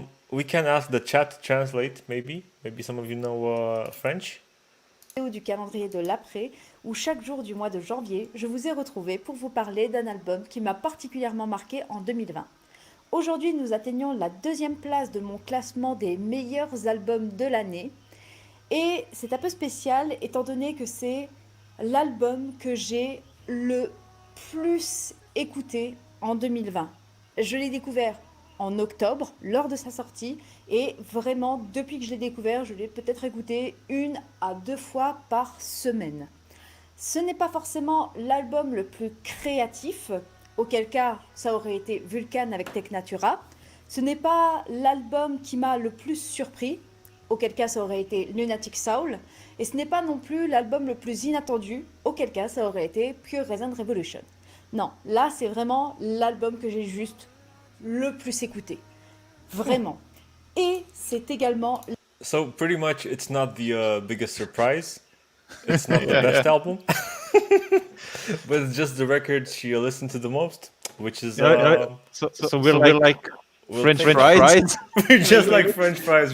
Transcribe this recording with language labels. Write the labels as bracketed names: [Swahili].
[English] We can ask the chat to translate, maybe. Maybe some of you know French. [French] Du calendrier de l'après, où chaque jour du mois de janvier, je vous ai retrouvé pour vous parler d'un album qui m'a particulièrement marqué en 2020. Aujourd'hui, nous atteignons la 2e place de mon classement des meilleurs albums de l'année. Et c'est un peu spécial étant donné que c'est l'album que j'ai le plus écouté en 2020. Je l'ai découvert en octobre, lors de sa sortie, et vraiment, depuis que je l'ai découvert, je l'ai peut-être écouté 1 à 2 fois par semaine. Ce n'est pas forcément l'album le plus créatif, auquel cas ça aurait été Vulcan avec Tech Natura. Ce n'est pas l'album qui m'a le plus surpris, auquel cas ça aurait été Lunatic Soul. Et ce n'est pas non plus l'album le plus inattendu, auquel cas ça aurait été Pure Reason Revolution. Non, là c'est vraiment l'album que j'ai juste le plus écouté. Vraiment. Et c'est également... [English] So pretty much it's not the biggest surprise. It's not the best album. But it's just the record she listened to the most, which is So we're like we'll French take- fries. We're just like French fries.